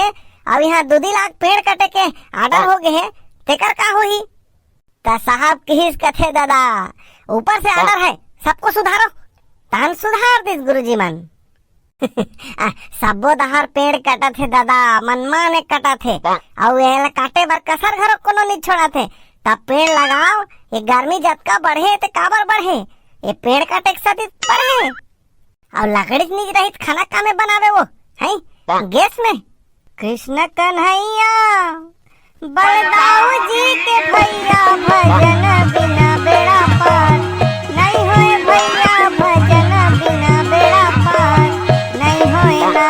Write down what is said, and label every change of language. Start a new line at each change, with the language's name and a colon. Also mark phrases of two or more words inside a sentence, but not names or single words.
Chhattisgarhi: अब यहाँ 2 लाख पेड़ कटे के आर्डर हो गए हैं, तेकर का होही। ता साहब किहिस कथे दादा, ऊपर से आर्डर है सबको सुधारो। तान सुधार दिस गुरुजी मन। सबो दहर पेड़ कटा थे दादा, मनमान ने कटा थे, और ये काटे बर कसर घरो कोनो नहीं छोड़ा थे। तब पेड़ लगाओ, ये गर्मी जतका बढ़े ते काबर बढ़े, ये पेड़ काटे के साथ बढ़े। और लकड़ी नहीं रही खाना का में बनावे वो है गैस में। कृष्ण कन्हैया बलदाऊ जी के भैया, भजन बिना बेड़ा पार नहीं होए भैया, भजन बिना बेड़ा पार नहीं होए ना।